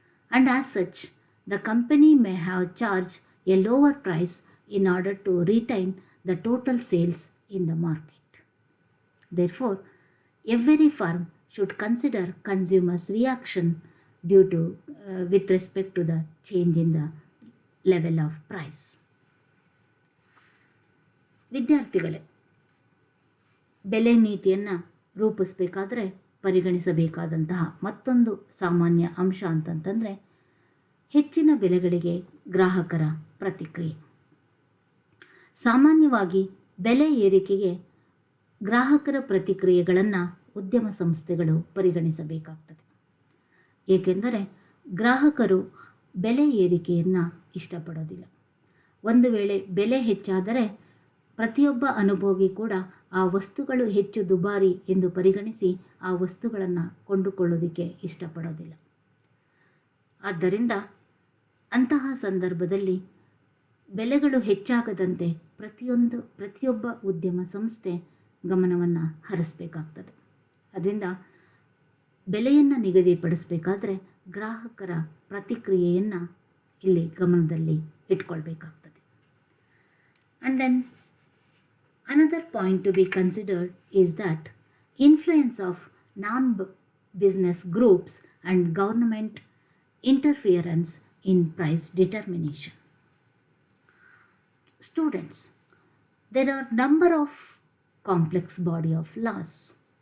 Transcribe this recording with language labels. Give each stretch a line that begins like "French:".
English: And as such, the company may have charged a lower price in order to retain the total sales in the market. Therefore, every firm should consider consumer's reaction with respect to the change in the level of price.
Kannada: ವಿದ್ಯಾರ್ಥಿಗಳೇ, ಬೆಲೆ ನೀತಿಯನ್ನು ರೂಪಿಸಬೇಕಾದ್ರೆ ಪರಿಗಣಿಸಬೇಕಾದಂತಹ ಮತ್ತೊಂದು ಸಾಮಾನ್ಯ ಅಂಶ ಅಂತಂತಂದರೆ ಹೆಚ್ಚಿನ ಬೆಲೆಗಳಿಗೆ ಗ್ರಾಹಕರ ಪ್ರತಿಕ್ರಿಯೆ. ಸಾಮಾನ್ಯವಾಗಿ ಬೆಲೆ ಏರಿಕೆಗೆ ಗ್ರಾಹಕರ ಪ್ರತಿಕ್ರಿಯೆಗಳನ್ನು ಉದ್ಯಮ ಸಂಸ್ಥೆಗಳು ಪರಿಗಣಿಸಬೇಕಾಗ್ತದೆ. ಏಕೆಂದರೆ ಗ್ರಾಹಕರು ಬೆಲೆ ಏರಿಕೆಯನ್ನು ಇಷ್ಟಪಡೋದಿಲ್ಲ. ಒಂದು ವೇಳೆ ಬೆಲೆ ಹೆಚ್ಚಾದರೆ ಪ್ರತಿಯೊಬ್ಬ ಅನುಭೋಗಿ ಕೂಡ ಆ ವಸ್ತುಗಳು ಹೆಚ್ಚು ದುಬಾರಿ ಎಂದು ಪರಿಗಣಿಸಿ ಆ ವಸ್ತುಗಳನ್ನು ಕೊಂಡುಕೊಳ್ಳೋದಕ್ಕೆ ಇಷ್ಟಪಡೋದಿಲ್ಲ. ಆದ್ದರಿಂದ ಅಂತಹ ಸಂದರ್ಭದಲ್ಲಿ ಬೆಲೆಗಳು ಹೆಚ್ಚಾಗದಂತೆ ಪ್ರತಿಯೊಬ್ಬ ಉದ್ಯಮ ಸಂಸ್ಥೆ ಗಮನವನ್ನು ಹರಿಸಬೇಕಾಗ್ತದೆ. ಅದರಿಂದ ಬೆಲೆಯನ್ನು ನಿಗದಿಪಡಿಸಬೇಕಾದ್ರೆ ಗ್ರಾಹಕರ ಪ್ರತಿಕ್ರಿಯೆಯನ್ನು ಇಲ್ಲಿ ಗಮನದಲ್ಲಿ ಇಟ್ಕೊಳ್ಬೇಕಾಗ್ತದೆ.
English: And then another point to be considered is that influence of non-business groups and government interference in price determination. Students, there are number of complex body of laws.